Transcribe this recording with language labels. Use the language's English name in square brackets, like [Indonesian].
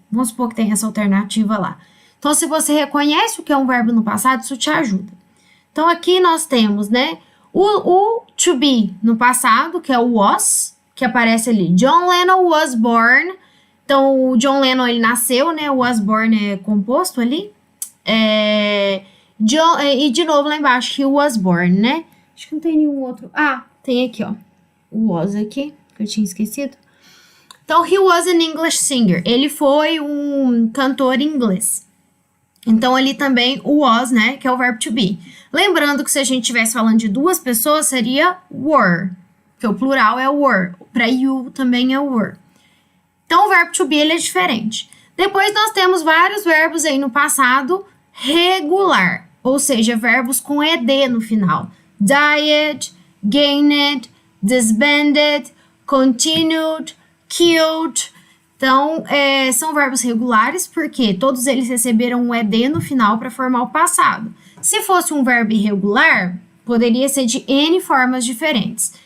[Portuguese] Vamos supor que tem essa alternativa lá. Então, se você reconhece o que é um verbo no passado, isso te ajuda. Então, aqui nós temos, né, o to be no passado, que é o was, que aparece ali. [English] John Lennon was born. [Portuguese] Então, o John Lennon, ele nasceu, né? O was born é composto ali. E de novo lá embaixo, [English] he was born, [Portuguese] né? Acho que não tem nenhum outro. Tem aqui, ó. O was aqui, que eu tinha esquecido. Então, [English] he was an English singer. [Portuguese] Ele foi um cantor inglês. Então, ali também o was, né? Que é o verbo to be. Lembrando que se a gente estivesse falando de duas pessoas, seria were. Porque o plural é were. Para you também é were. Então, o verbo to be, ele é diferente. Depois, nós temos vários verbos aí no passado regular. Ou seja, verbos com ed no final. [English] Died, gained, disbanded, continued, killed. [Portuguese] Então, são verbos regulares porque todos eles receberam um ed no final para formar o passado. Se fosse um verbo irregular, poderia ser de N formas diferentes.